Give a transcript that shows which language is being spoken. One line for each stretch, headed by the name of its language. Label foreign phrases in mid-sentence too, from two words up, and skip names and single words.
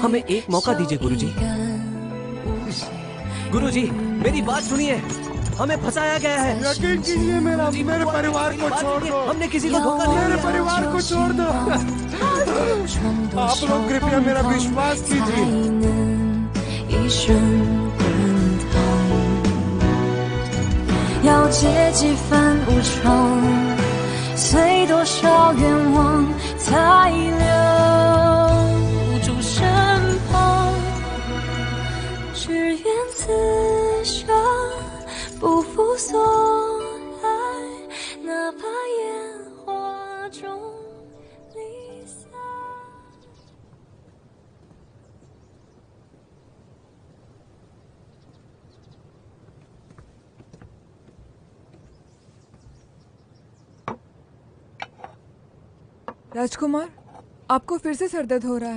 Hindi: हमें एक मौका दीजिए गुरुजी। गुरुजी, मेरी बात सुनिए, हमें फंसाया गया है। यकीन कीजिए मेरे परिवार को छोड़ दो। हमने किसी को धोखा नहीं मेरे दिया। परिवार को छोड़ दो। आप लोग कृपया मेरा विश्वास कीजिए।
Chinese: 一生滚烫，要借几番无常，随多少愿望才留住身旁，只愿此生不负所爱，哪怕烟花中离散。
Hindi: राजकुमार, आपको फिर से सरदर्द हो रहा है?